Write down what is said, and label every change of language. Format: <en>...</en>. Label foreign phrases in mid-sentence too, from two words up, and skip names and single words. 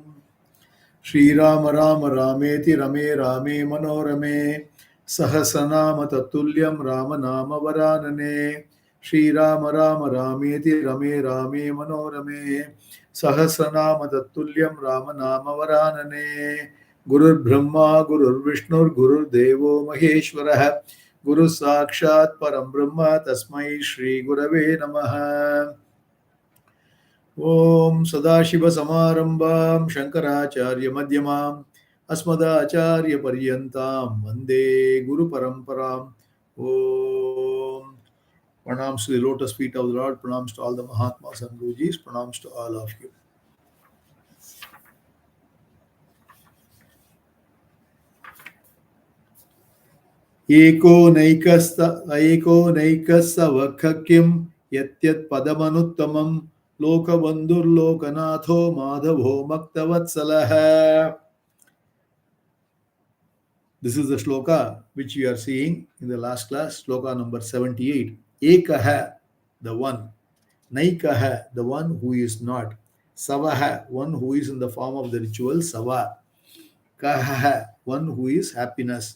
<sa>Shri Rama Rama Rameti Rame Rame Manorame Sahasranama Tatulyam Rama Nama Varanane Shri Rama Rama Rameti Rame Rame Manorame Sahasranama Tatulyam Rama Nama Varanane Gurur Brahma Gurur Vishnu Gurur Devo Maheshwarah Guru Sakshat Param Brahma Tasmai Shri Gurave Namaha. Om Sadashiva Samarambam Shankaracharya Madhyamam Asmadacharya Paryantam Vande Guru Paramparam.</sa> <en>Om Pranams to the lotus feet of the Lord, pranams to all the Mahatmas and Gurujis, pranams to all of you.</en> <sa>Eko Naikasa Vakhakyam Yatyat Padamanuttamam Lokabandhur Lokanatho Madhavo Maktavatsalaha.</sa> <en>This is the shloka which we are seeing in the last class, shloka number 78. Ekaha, the one. Naikaha, the one who is not. Savaha, one who is in the form of the ritual. Sava. Kahaha, one who is happiness.</en>